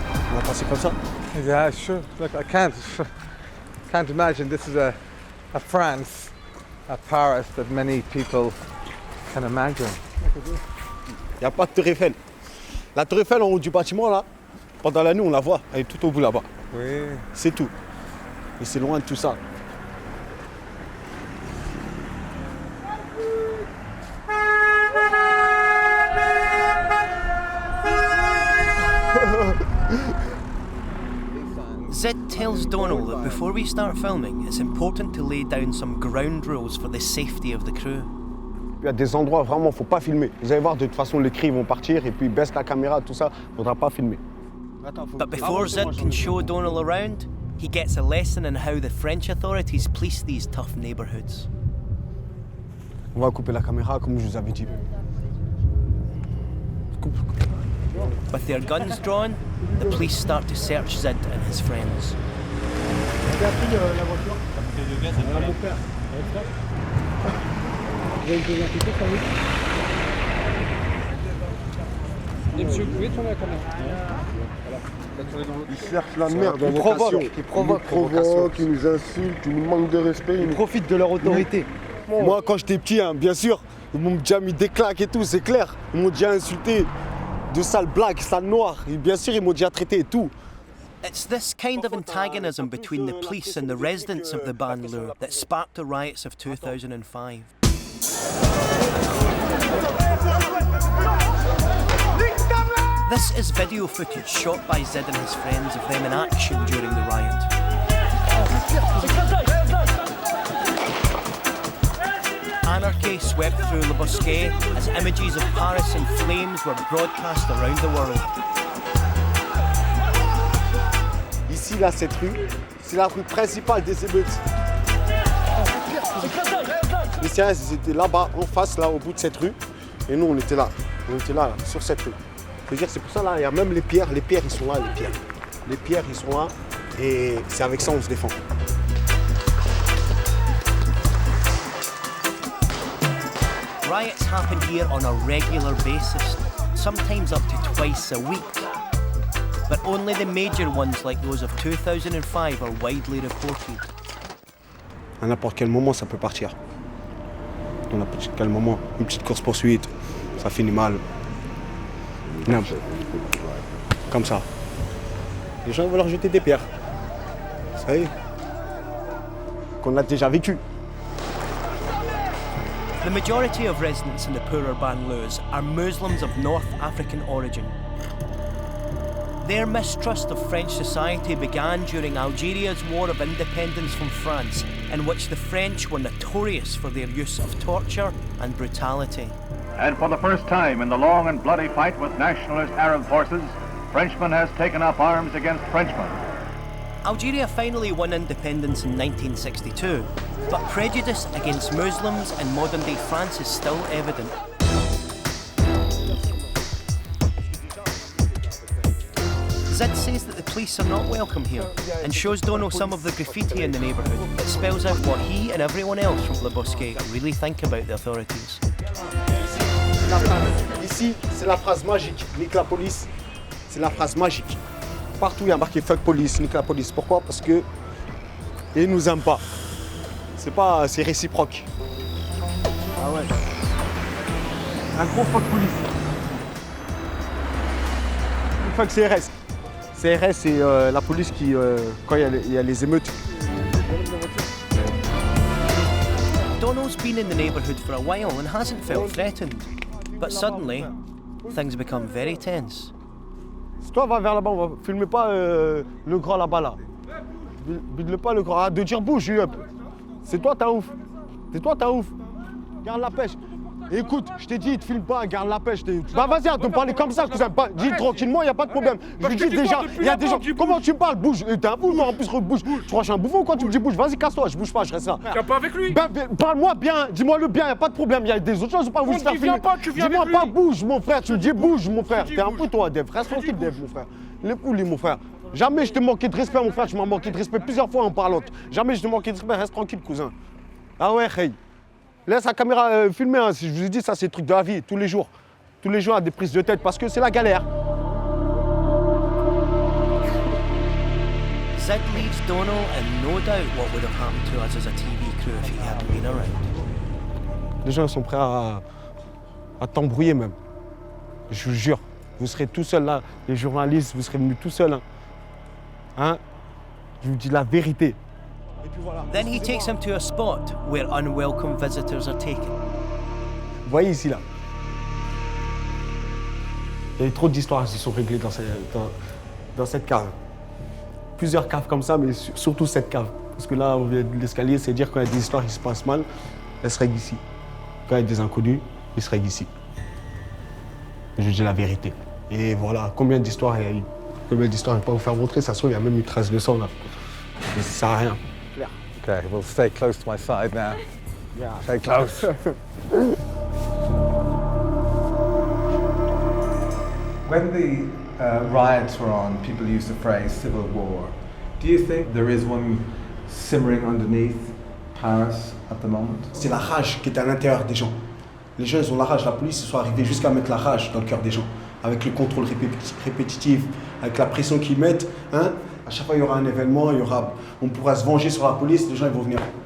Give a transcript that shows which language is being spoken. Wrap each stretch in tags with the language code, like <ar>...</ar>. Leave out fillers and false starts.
<fr>On va passer comme ça?</fr> <en>Yeah, sure. Look, I can't imagine this is a France, a Paris that many people can imagine.</en> <fr>Il n'y a pas de tour Eiffel. La tour Eiffel en haut du bâtiment, là, pendant la nuit, on la voit. Elle est tout au bout là-bas. Oui. C'est tout. Et c'est loin de tout ça.</fr> <en>Zid tells Donal that before we start filming, it's important to lay down some ground rules for the safety of the crew.</en> <fr>Il y a des endroits vraiment, faut pas filmer. Vous allez voir, de toute façon, les cris vont partir et puis baisse la caméra, tout ça, faudra pas filmer.</fr> <en>But before Zid can show Donal around, he gets a lesson in how the French authorities police these tough neighbourhoods.</en> <fr>On va couper la caméra comme je vous avais dit.</fr> <en>With their guns drawn, the police start to search Zid and his friends.</en> <fr>Monsieur, vous pouvez tourner la caméra. Ils cherchent la merde, ils provoquent, ils nous insultent, ils nous manquent de respect. Ils profitent de leur autorité. Moi, quand j'étais petit, hein, bien sûr, ils m'ont déjà mis des claques et tout, c'est clair. Ils m'ont déjà insulté de sales blagues, sales noirs. Et bien sûr, ils m'ont déjà traité et tout.</fr> <en>It's this kind of antagonism between the police and the residents of the banlieue that sparked the riots of 2005. This is video footage shot by Zid and his friends of them in action during the riot. Anarchy swept through Le Bosquet as images of Paris in flames were broadcast around the world.</en> <fr>Ici, là, cette rue, c'est la rue principale des émeutes. Les Syriens, ils étaient là-bas, en face, là, au bout de cette rue. Et nous, on était là, sur cette rue. C'est pour ça, là, il y a même les pierres ils sont là, les pierres. Les pierres, ils sont là, et c'est avec ça on se défend.</fr> <en>Riots happen here on a regular basis, sometimes up to twice a week. But only the major ones like those of 2005 are widely reported.</en> <fr>À n'importe quel moment, ça peut partir. À n'importe quel moment, une petite course-poursuite, ça finit mal. Non. Comme ça. Les gens veulent leur jeter des pierres. Vous savez, qu'on a déjà vécu.</fr> <en>The majority of residents in the poorer banlieues are Muslims of North African origin. Their mistrust of French society began during Algeria's War of Independence from France, in which the French were notorious for their use of torture and brutality. And for the first time in the long and bloody fight with nationalist Arab forces, Frenchman has taken up arms against Frenchman. Algeria finally won independence in 1962, but prejudice against Muslims in modern-day France is still evident. Zid says that the police are not welcome here and shows Donal some of the graffiti in the neighbourhood that spells out what he and everyone else from Le Bosquet really think about the authorities.</en> <fr>Ici, c'est la phrase magique, nique la police, c'est la phrase magique. Partout, il y a marqué</fr> <en>fuck police,</en> <fr>nique la police. Pourquoi? Parce que ils nous aiment pas. C'est réciproque. Ah ouais. Un gros</fr> <en>fuck police. Fuck</en> <fr>CRS. CRS, c'est la police qui, quand il y a les émeutes.</fr> <en>Donal's been in the neighbourhood for a while and hasn't felt threatened. But suddenly, things become very tense.</en> <fr>Si toi va vers là-bas, on va filmer pas le grand là-bas là. Bide-le pas le grand. Ah, de dire bouge, c'est toi t'as ouf. C'est toi t'as ouf. Garde la pêche. Écoute, je t'ai dit, te filme pas, garde la pêche. Bah vas-y, arrête de me parler comme ça, cousin. Dis tranquillement, y a pas de problème. Je lui dis déjà, il y a des gens. Comment tu me parles? Bouge. T'es un fou, moi en plus bouge. Tu crois que je suis un bouffon ou quoi? Tu me dis bouge, vas-y, casse-toi, je bouge pas, je reste là. Tu viens pas avec lui? Parle-moi bien, dis-moi le bien, y a pas de problème. Y a des autres choses, pas vous faire filmer. Dis-moi pas bouge, mon frère. Tu me dis bouge, mon frère. T'es un fou, toi, Dev. Reste tranquille, Dev, mon frère. Les poules, mon frère. Jamais je t'ai manqué de respect, mon frère. Tu m'as manqué de respect plusieurs fois en parlant. Jamais je t'ai manqué de respect. Reste tranquille, cousin. Ah ouais, hey. Laisse la caméra filmer, hein. Si je vous ai dit, ça c'est le truc de la vie, tous les jours. Tous les jours à des prises de tête parce que c'est la galère.</fr> <en>Zig leaves Donal in no doubt what would have happened to us as a TV crew if he hadn't been around.</en> <fr>Les gens sont prêts à t'embrouiller même. Je vous jure, vous serez tout seul là, les journalistes, vous serez venus tout seul. Hein? Je vous dis la vérité.</fr> <en>Then he takes him to a spot where unwelcome visitors are taken.</en> <fr>Vous voyez ici là. Il y a eu trop d'histoires qui sont réglées dans cette cave. Plusieurs caves comme ça, mais surtout cette cave. Parce que là, on vient de l'escalier, c'est dire quand il y a des histoires qui se passent mal, elles seraient ici. Quand il y a des inconnus, ils seraient ici. Je dis la vérité. Et voilà, combien d'histoires il y a eu. Combien d'histoires, je ne vais pas vous faire montrer, ça se trouve, il y a même une trace de sang là. Mais ça sert à rien.</fr> <en>Okay, we'll stay close to my side now. Yeah. Stay close. When the riots were on, people used the phrase civil war. Do you think there is one simmering underneath Paris at the moment?</en> <fr>C'est la rage qui est à l'intérieur des gens. Les gens, ils ont la rage. La police, ils sont arrivés jusqu'à mettre la rage dans le cœur des gens. Avec le contrôle répétitif, avec la pression qu'ils mettent. Hein? À chaque fois, il y aura un événement, on pourra se venger sur la police, les gens ils vont venir.</fr>